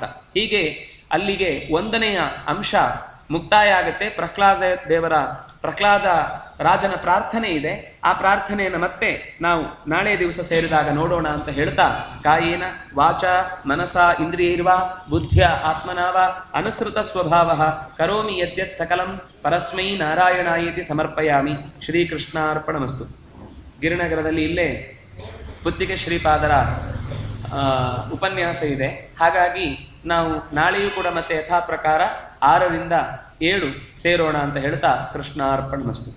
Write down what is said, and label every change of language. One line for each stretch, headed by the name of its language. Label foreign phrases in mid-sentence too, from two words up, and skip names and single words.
Kannada: ಹೀಗೆ ಅಲ್ಲಿಗೆ 1ನೆಯ ಅಂಶ ಮುಕ್ತಾಯ ಆಗುತ್ತೆ. ಪ್ರಹ್ಲಾದ ರಾಜನ ಪ್ರಾರ್ಥನೆ ಇದೆ. ಆ ಪ್ರಾರ್ಥನೆಯನ್ನು ಮತ್ತೆ ನಾವು ನಾಳೆ ದಿವಸ ಸೇರಿದಾಗ ನೋಡೋಣ ಅಂತ ಹೇಳ್ತಾ,
Sanskrit: ಕಾಯೇನ ವಾಚ ಮನಸ ಇಂದ್ರಿಯೈರ್ವಾ ಬುದ್ಧಿಯ ಆತ್ಮನಾವ ಅನುಸೃತ ಸ್ವಭಾವ ಕರೋಮಿ ಯದ್ಯತ್ ಸಕಲಂ ಪರಸ್ಮೈ ನಾರಾಯಣಾಯೇತಿ ಸಮರ್ಪಯಾಮಿ. ಶ್ರೀಕೃಷ್ಣಾರ್ಪಣಮಸ್ತು.
Kannada: ಗಿರಿನಗರದಲ್ಲಿ ಇಲ್ಲೇ ಪುತ್ತಿಗೆ ಶ್ರೀಪಾದರ ಉಪನ್ಯಾಸ ಇದೆ. ಹಾಗಾಗಿ ನಾವು ನಾಳೆಯೂ ಕೂಡ ಮತ್ತೆ ಯಥಾ ಪ್ರಕಾರ 6 ರಿಂದ 7 ಸೇರೋಣ ಅಂತ ಹೇಳ್ತಾ ಕೃಷ್ಣಾರ್ಪಣಮಸ್ತು.